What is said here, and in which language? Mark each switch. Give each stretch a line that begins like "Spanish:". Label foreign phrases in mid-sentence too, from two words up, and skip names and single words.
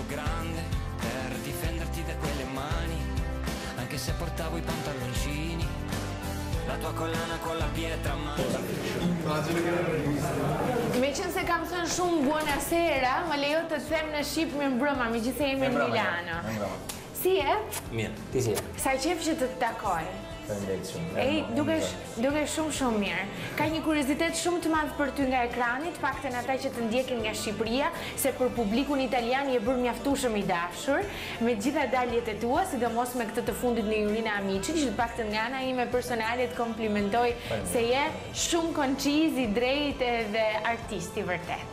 Italian: grande per difenderti da quelle mani, anche se portavo i pantaloncini, la tua collana con la pietra ma
Albanian: Me qenë se kam thënë shumë buonasera, më lejo të them në Shqip mirëmbrëma, megjithëse jemi në Milano. Si e? Mirë, ti si e? Sa qef që të takoj. Ej, duke shumë mirë. Ka një kuriozitet shumë të madh për ty nga ekrani, të paktën ata që të ndjekin nga Shqipëria, se për publikun italian je bërë mjaftueshëm i dashur, me gjitha daljet e tua, sidomos me këtë të fundit në Jurina Amici, që të paktën nga ana ime personale të komplimentoj se je shumë konciz, i drejtë dhe artist i vërtet.